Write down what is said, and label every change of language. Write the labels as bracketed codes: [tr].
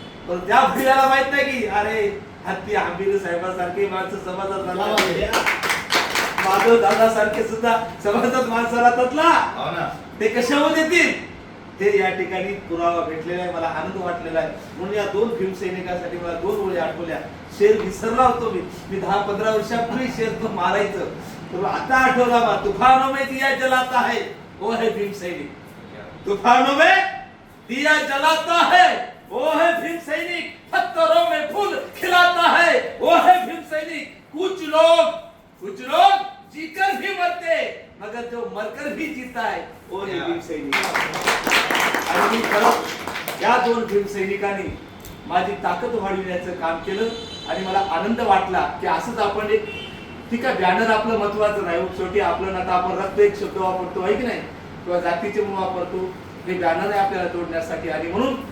[mr] पण त्या भैयाला माहित नाही की अरे हत्ती आंबेरी साहेबांसारखे माणसं समाजात, माधव दादा सारखे सुद्धा समाजात माणसाला ततला ते कशामध्ये येतील. ते या ठिकाणी पुरावा भेटलेला आहे. मला आनंद वाटलेला आहे. म्हणून या 2 भीमसैनिकांसाठी मला 2 ओळी आठवल्या. शेर विसरला होतो मी 10-15 वर्षापूर्वी शेर तो मारायचं, तर आता आठवला मला. [hi] तुफानों में दिया जलाता है वो है भीमसैनिक, तूफानों में दिया जलाता है वो है भीमसैनिक, पत्थरों में फूल खिलाता है वो है भीमसैनिक. कुछ लोग जीकर भी मरते मगर जो मरकर भी जीता है वो है भीमसैनिक. [mr] आणि खरं या 2 भीमसैनिकांनी माझी ताकद वाढविण्याचं काम केलं. आणि मला आनंद वाटला की असंच आपण एक, ठीक आहे बॅनर आपलं महत्वाचं नाही, शेवटी आपलं आता आपण रक्त एक शब्द वापरतो आहे की नाही, किंवा जातीचे म्हणून वापरतो, हे बॅनर आहे आपल्याला तोडण्यासाठी. आणि म्हणून